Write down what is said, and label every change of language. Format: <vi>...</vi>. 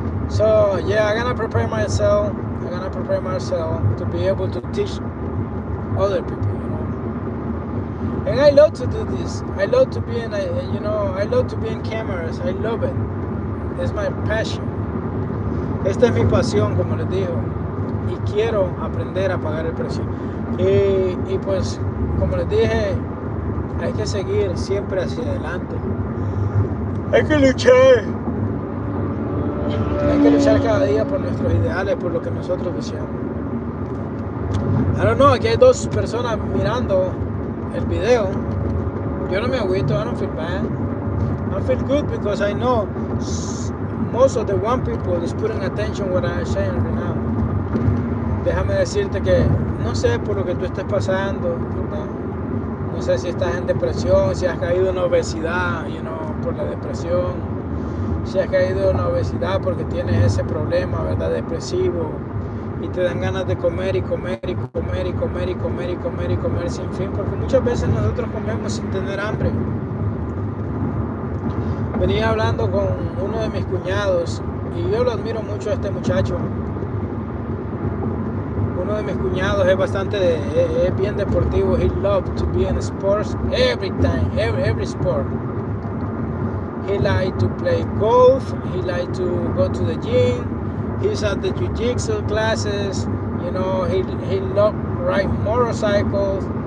<en>So yeah, I'm gonna prepare myself to be able to teach other people. And I love to do this. I love to be in cameras. I love it. It's my passion.</en> <es>Esta es mi pasión, como les digo. Y quiero aprender a pagar el precio. Y pues, como les dije, hay que seguir siempre hacia adelante. Hay que luchar. Hay que luchar cada día por nuestros ideales, por lo que nosotros deseamos.</es> <en>I don't know,</en> <es>aquí hay dos personas mirando el video. Yo no me agüito,</es> <en>I don't feel bad. I feel good because I know most of the one people is putting attention what I'm saying right now.</en> <es>Déjame decirte que no sé por lo que tú estés pasando, ¿verdad? No sé si estás en depresión, si has caído en obesidad, por la depresión, si has caído en obesidad porque tienes ese problema, ¿verdad? Depresivo, y te dan ganas de comer y comer y comer y comer y comer y comer y comer sin fin, porque muchas veces nosotros comemos sin tener hambre. Venía hablando con uno de mis cuñados, y yo lo admiro mucho a este muchacho. Uno de mis cuñados es bien deportivo.</es> <en>He loves to be in sports every time, every sport. He likes to play golf. He likes to go to the gym. He's at the jiu-jitsu classes. You know, he loves riding motorcycles.</en>